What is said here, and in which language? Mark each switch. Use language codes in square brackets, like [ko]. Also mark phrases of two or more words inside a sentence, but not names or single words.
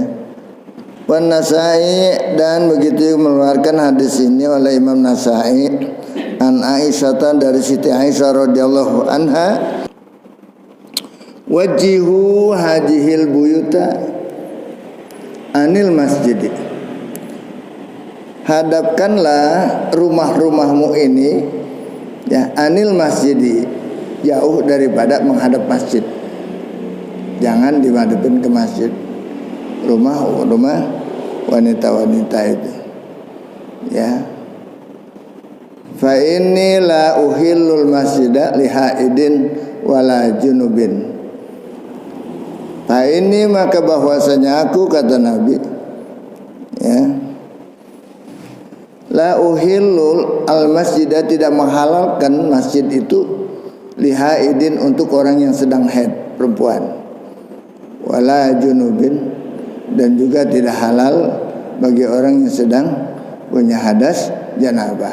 [id] Wan Nasai, dan begitu mengeluarkan hadis ini oleh Imam Nasai, an Aisyah, dari Siti Aisyah radhiyallahu anha, [ar] وجهوا هذه البيوت عن المسجد, [id] hadapkanlah rumah-rumahmu ini, ya, [ar] عن المسجد, [id] jauh daripada menghadap masjid. Jangan dimadepin ke masjid. Rumah wanita-wanita itu, ya. [ar] فإني لا أحل المسجد لحائض ولا جنب. [id] Fa ini, maka bahwasanya aku, kata Nabi, ya, [ar] لا أحل المسجد, [id] tidak menghalalkan masjid itu, [ar] لحائض, [id] untuk orang yang sedang haid, perempuan, [ar] ولا جنب, [id] dan juga tidak halal bagi orang yang sedang punya hadas janabah.